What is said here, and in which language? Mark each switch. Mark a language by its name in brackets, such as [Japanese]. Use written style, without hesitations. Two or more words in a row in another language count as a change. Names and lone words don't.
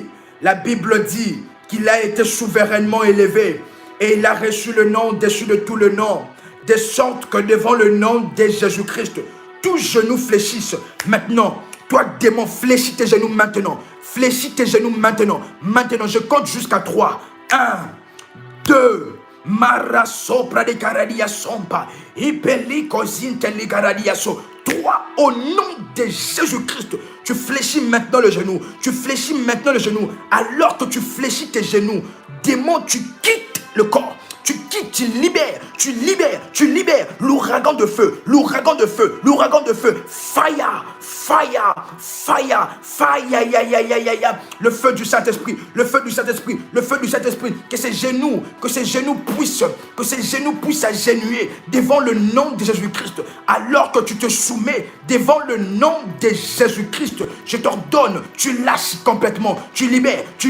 [French] La Bible dit qu'il a été souverainement élevé. Et il a reçu le nom au-dessus de tout le nom. De sorte que devant le nom de Jésus-Christ, tous genoux fléchissent. Maintenant, toi démon, fléchis tes genoux maintenant. Fléchis tes genoux maintenant. Maintenant, je compte jusqu'à 3. 1, 2, Mara sopra de caradia sompa. Hypeliko zinteli caradia so. 3, au nom de Jésus-Christ, tu fléchis maintenant le genou. Tu fléchis maintenant le genou. Alors que tu fléchis tes genoux, démon, tu quittes le corps, tu quittes, tu libères l'ouragan de feu, l'ouragan de feu, l'ouragan de feu, [English] fire, fire, fire, fire, [French] le feu du Saint-Esprit, le feu du Saint-Esprit, le feu du Saint-Esprit, que ces genoux puissent agenouiller devant le nom de Jésus-Christ, alors que tu te soumets devant le nom de Jésus-Christ, je t'ordonne, tu lâches complètement, tu libères,